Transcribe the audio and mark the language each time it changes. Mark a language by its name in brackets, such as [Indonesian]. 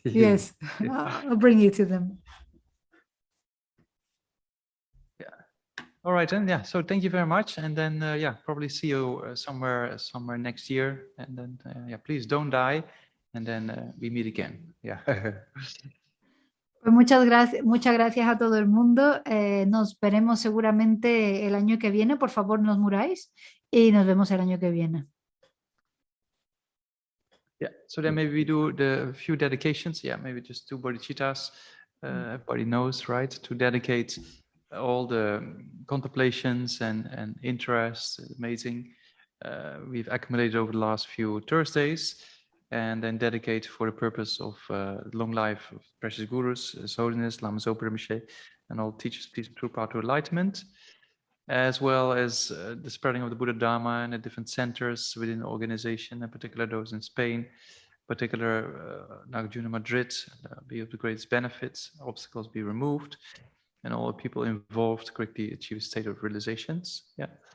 [English] Yes, I'll bring you to them. Yeah. All right, then. Yeah. So thank you very much, and then probably see you somewhere next year, and then please don't die, and then we meet again. Yeah. [Spanish] Pues muchas gracias a todo el mundo. Nos veremos seguramente el año que viene. Por favor, no os muráis y nos vemos el año que viene. [English] Yeah, so then maybe we do the few dedications. Yeah, maybe just 2 bodhicittas. Everybody knows, right? To dedicate all the contemplations and interests. Amazing. We've accumulated over the last few Thursdays, and then dedicate for the purpose of long life of precious gurus, His Holiness Lama Zopa Rinpoche, and all teachers, please, true path to enlightenment, as well as the spreading of the Buddha Dharma in the different centers within the organization, in particular those in Spain, particular Nagarjuna Madrid, be of the greatest benefits, obstacles be removed, and all the people involved quickly achieve a state of realizations. Yeah.